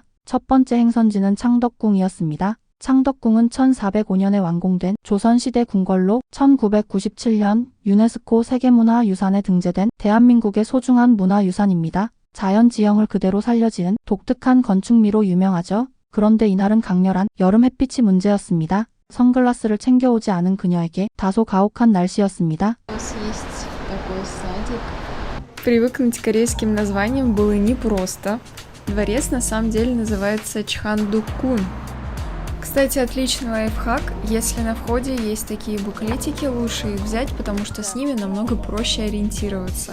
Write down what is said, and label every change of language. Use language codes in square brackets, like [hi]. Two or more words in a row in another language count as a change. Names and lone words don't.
[ko] 첫 번째 행선지는 창덕궁이었습니다. 창덕궁은 1405년에 완공된 조선시대 궁궐로 1997년 유네스코 세계문화유산에 등재된 대한민국의 소중한 문화유산입니다. 자연 지형을 그대로 살려지은 독특한 건축미로 유명하죠. 그런데 이날은 강렬한 여름 햇빛이 문제였습니다. 선글라스를 챙겨오지 않은 그녀에게 다소 가혹한 날씨였습니다. [ru] Привыкнуть к корейским названиям было непросто. Дворец на самом деле называется Чхандукун. Кстати, отличный лайфхак. Если на входе есть такие буклетики, лучше их взять, потому что с ними намного проще ориентироваться.